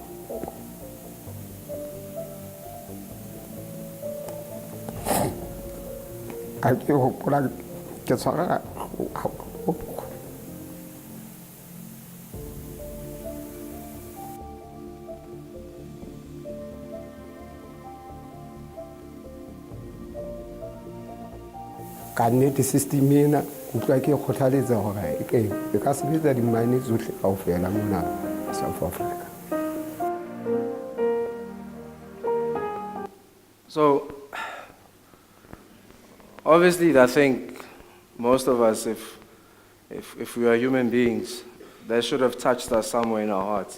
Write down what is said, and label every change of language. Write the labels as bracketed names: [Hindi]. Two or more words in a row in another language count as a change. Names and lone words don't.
[English] I feel what I get so. Kinetic system [Southern Sotho] mina kutlwa ke kgothaletsa hore e ka sebetsa di-mine tsohle kaofela mona South Africa. [English] So, obviously, I think most of us, if we are human beings, that should have touched us somewhere in our hearts.